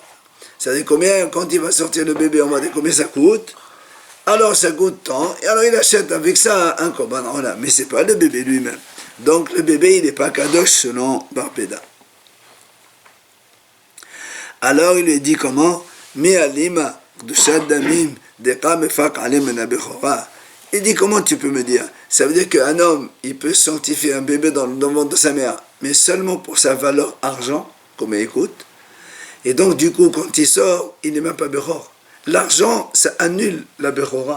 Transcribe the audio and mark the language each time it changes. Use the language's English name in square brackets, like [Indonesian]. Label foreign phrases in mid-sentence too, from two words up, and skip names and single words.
[French] C'est-à-dire combien, quand il va sortir le bébé, on va dire combien ça coûte. Alors ça coûte tant, et alors il achète avec ça un [Hebrew] קרבן עולה, [French] mais c'est pas le bébé lui-même. Donc le bébé, il n'est pas kadosh selon Bar Peda. Alors il lui dit comment? [Aramaic] מי אלימא קדושת דמים דקא מפקע ליה מינה בכורה. [French] Il dit comment tu peux me dire? Ça veut dire qu'un homme, il peut sanctifier un bébé dans le ventre de sa mère, mais seulement pour sa valeur argent, comme il écoute. Et donc du coup, quand il sort, il n'est même pas bechor. L'argent, ça annule la bechora.